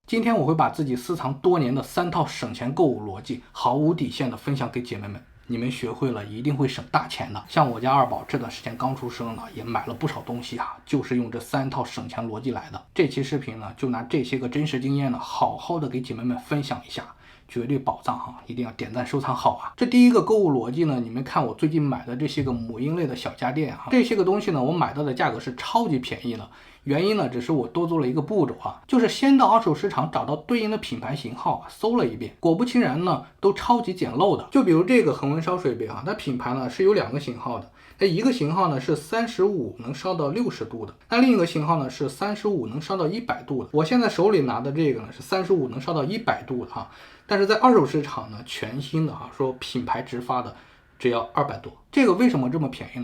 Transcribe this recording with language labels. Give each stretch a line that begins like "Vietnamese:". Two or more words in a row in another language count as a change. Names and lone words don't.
Chinese: 今天我会把自己私藏多年的3套省钱购物逻辑毫无底线的分享给姐妹们，你们学会了一定会省大钱的。像我家二宝这段时间刚出生呢，也买了不少东西啊，就是用这3套省钱逻辑来的。这期视频呢，就拿这些个真實經驗呢，好好的給姐妹們分享一下，絕對寶藏哈，一定要點讚收藏好啊！這第一個購物邏輯呢，你們看我最近買的這些個母嬰類的小家電啊，這些個東西呢，我買到的價格是超級便宜的。原因呢，只是我多做了一個步驟啊，就是先到二手市場找到對應的品牌型號啊，搜了一遍，果不其然呢，都超級簡陋的。就比如這個恆溫燒水杯啊，它品牌呢是有2個型號的，那一個型號呢是35能燒到60度的，那另一個型號呢是35能燒到100度的。我現在手裡拿的這個呢是35能燒到100度的哈，但是在二手市場呢，全新的哈，說品牌直發的只要200多，這個為什麼這麼便宜呢？